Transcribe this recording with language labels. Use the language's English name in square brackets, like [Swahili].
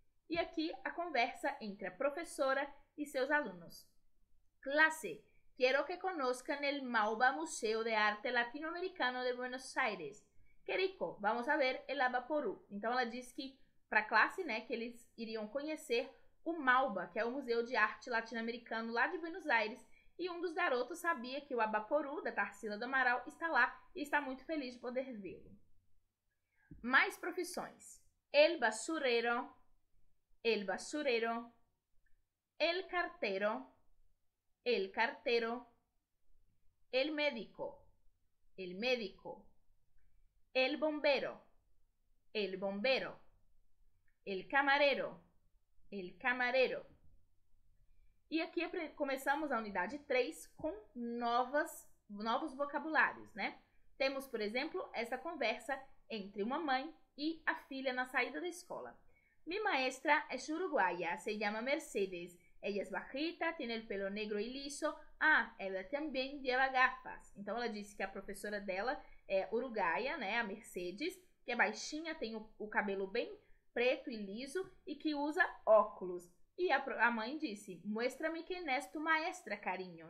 [Portuguese] E aqui a conversa entre a professora e seus alunos. [Spanish] Clase, quiero que conozcan el MAUBA Museo de Arte Latinoamericano de Buenos Aires. Que rico, vamos a ver el Abaporú. [Portuguese] Então ela disse que para a classe, que eles iriam conhecer o Malba, que é o Museu de Arte Latino-Americano lá de Buenos Aires, e um dos garotos sabia que o Abaporu, da Tarsila do Amaral, está lá e está muito feliz de poder vê-lo. Mais profissões. [Spanish] El basurero, el basurero, el cartero, el cartero, el médico, el médico, el bombero, el bombero, el camarero, el camarero. [Portuguese] E aqui começamos a unidade 3 com novos vocabulários, né? Temos, por exemplo, essa conversa entre uma mãe e a filha na saída da escola. [Spanish] Mi maestra es uruguaya, se llama Mercedes. Ella es bajita, tiene el pelo negro y liso. [Portuguese] Ah, ela também [Spanish] lleva gafas. [Portuguese] Então, ela disse que a professora dela é uruguaia, né? A Mercedes, que é baixinha, tem o cabelo bem preto e liso e que usa óculos. E a mãe disse, [Spanish] muéstrame quem es tu maestra, [Portuguese] carinho.